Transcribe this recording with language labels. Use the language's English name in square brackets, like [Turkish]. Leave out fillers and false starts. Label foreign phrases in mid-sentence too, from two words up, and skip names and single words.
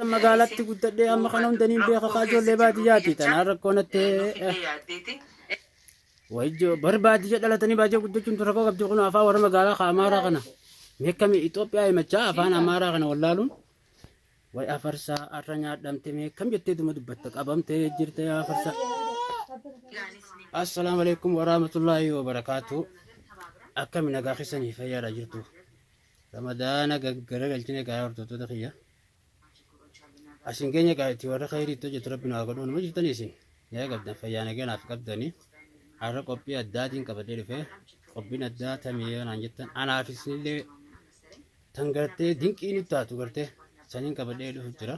[Oromo] magaalatti guddadhee amma kana hundaniin beeka kaajoollee baadiyyaati tanaan rakkoonatti wajjo barbaadiyya dhalatanii baadiyyaa guddachuun rakkoo qabdi kun afaan warra magaalaa Amaaraa kana meeqami Itoophiyaa himachaa afaan Amaaraa kana wallaaluun way afarsaa arra nyaadhamte meeqam jettee duma dubbatta qabamtee jirte afarsaa. [Arabic] السلام عليكم ورحمة الله وبركاته. [Oromo] Akkam nagaa keessanii fayyaadha jirtu. Ramadaana gaggara galchine gaaya hordoftota kiyya. Asin keenya gaayatti warra khayrii itti hojjetu rabbiin haa godhu nama jirtanii isin. Yaa qabdan fayyaa nageenaaf qabdanii. Har'a qophii addaatiin qabadhee dhufee qophiin addaa tamee naan jettan anaafis illee tan gartee dinqiin itti taatu gartee saniin qabadhee dhufu jira.